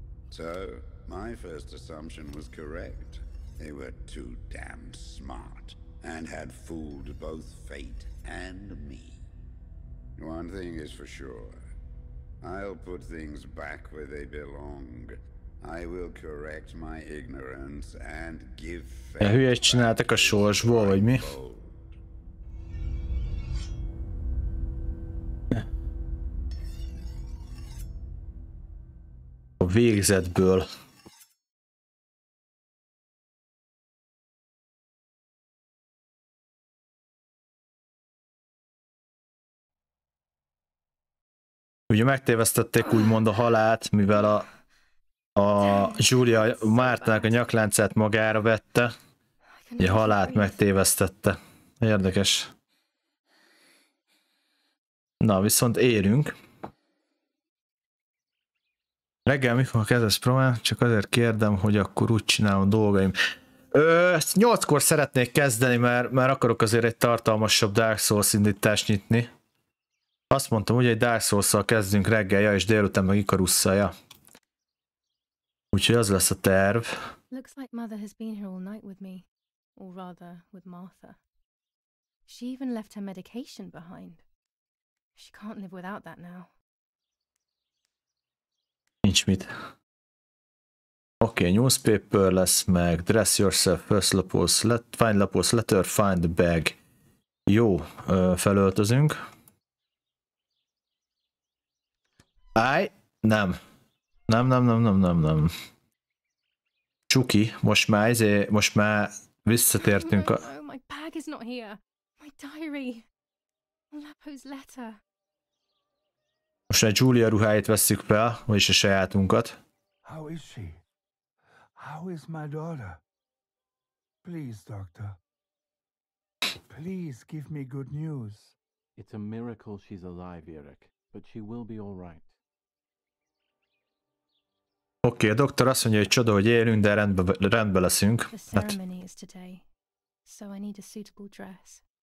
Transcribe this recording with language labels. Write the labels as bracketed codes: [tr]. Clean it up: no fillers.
[en] So, my first assumption was correct. They were too damn smart, and had fooled both fate and me. One thing is for sure. I'll put things back where they belong. I will correct my ignorance and give fate [hu] Hülyét csináltak a sorsból, vagy mi? A végzetből. Ugye megtévesztették úgymond a halált, mivel a Julia Martának a nyakláncát magára vette. Ugye halált megtévesztette. Érdekes. Na, viszont érünk. Reggel mikor kezdesz próbálni? Csak azért kérdem, hogy akkor úgy csinálom dolgaim. 8-kor szeretnék kezdeni, mert akarok azért egy tartalmasabb Dark Souls indítást nyitni. Azt mondtam, hogy egy Dark Souls-szal kezdünk reggel, ja, és délután meg Ikarusszal, ja. Úgyhogy az lesz a terv. [en] Looks like Mother has been here all night with me. Or rather, with Martha. She even left her medication behind. She can't live without that now. [hu] Nincs mit. Oké, newspaper lesz meg, [en] dress yourself, [hu] first lapos, find lapos, letter, [en] find the bag. [hu] Jó, felöltözünk. Áj, nem. Nem. Csuki, most már visszatértünk a... [en] No, my bag is not here. My diary. Lapo's letter. [hu] Most már Julia ruháit vesszük fel, vagyis a sajátunkat. [en] How is she? How is my daughter? Please, doctor. Please give me good news. It's a miracle she's alive, Eric, but she will be all right. [hu] Oké, a doktor azt mondja, hogy csoda, hogy élünk, de rendbe leszünk. [en] The ceremony is today, so I need a suitable dress.